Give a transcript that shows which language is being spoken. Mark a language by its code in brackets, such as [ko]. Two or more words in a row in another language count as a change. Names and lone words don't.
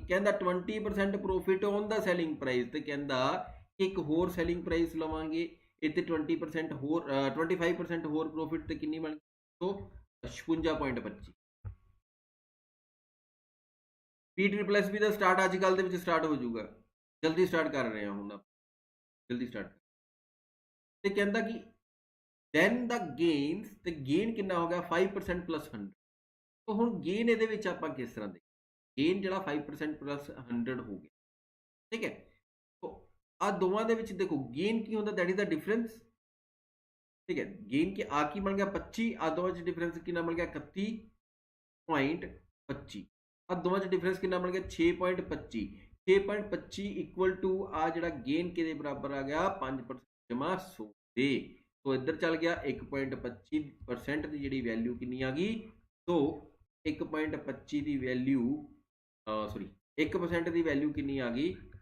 [pa] ਕਹਿੰਦਾ 20% [en] profit on the selling price, [pa] ਤਾਂ ਕਹਿੰਦਾ ਇੱਕ ਹੋਰ [en] selling price [pa] ਲਵਾਂਗੇ, ਇੰਨੇ 20% ਹੋਰ 25% ਹੋਰ ਪ੍ਰੌਫਿਟ, ਤਾਂ ਕਿੰਨੀ ਬਣ ਗਈ? तो 56.25। P SSB ਦਾ ਸਟਾਰਟ ਅੱਜ ਕੱਲ ਦੇ ਵਿੱਚ ਸਟਾਰਟ ਹੋ ਜਾਊਗਾ, ਜਲਦੀ ਸਟਾਰਟ ਕਰ ਰਹੇ ਹਾਂ ਹੁਣ ਆਪਾਂ, ਜਲਦੀ ਸਟਾਰਟ। ਤੇ ਕਹਿੰਦਾ ਕਿ [en] then the gains, [pa] ਤੇ ਗੇਨ ਕਿੰਨਾ ਹੋ ਗਿਆ 5% plus 100। तो ਹੁਣ ਗੇਨ ਇਹਦੇ ਵਿੱਚ ਆਪਾਂ ਕਿਸ ਤਰ੍ਹਾਂ ਦੇ, ਗੇਨ ਜਿਹੜਾ 5% plus 100 ਹੋ ਗਿਆ, ਠੀਕ ਹੈ। तो ਆ ਦੋਵਾਂ ਦੇ ਵਿੱਚ ਦੇਖੋ ਗੇਨ ਕੀ ਹੁੰਦਾ, [en] That is the difference, [pa] ਠੀਕ ਹੈ। ਗੇਨ ਕੇ ਆ ਕੀ ਬਣ ਗਿਆ 25, ਆ ਦੋਵਾਂ 'ਚ ਡਿਫਰੈਂਸ ਕਿੰਨਾ ਬਣ ਗਿਆ 31.25, ਆ ਦੋਵਾਂ 'ਚ ਡਿਫਰੈਂਸ ਕਿੰਨਾ ਬਣ ਗਿਆ 6.25, 6.25 [en] equal to [pa] ਆ ਜਿਹੜਾ ਗੇਨ ਦੇ ਬਰਾਬਰ ਆ ਗਿਆ 5% ਜਮ੍ਹਾਂ 100 ਦੇ, ਤਾਂ ਇੱਧਰ ਚੱਲ ਗਿਆ 1.25% ਦੀ ਜੀ ਵੈਲਿਊ ਕਿੰਨੀ ਆ ਗਈ, ਤਾਂ 1.25 ਦੀ ਵੈਲਿਊ ਸੌਰੀ 1% ਦੀ ਵੈਲਿਊ ਕਿੰਨੀ ਆ ਗਈ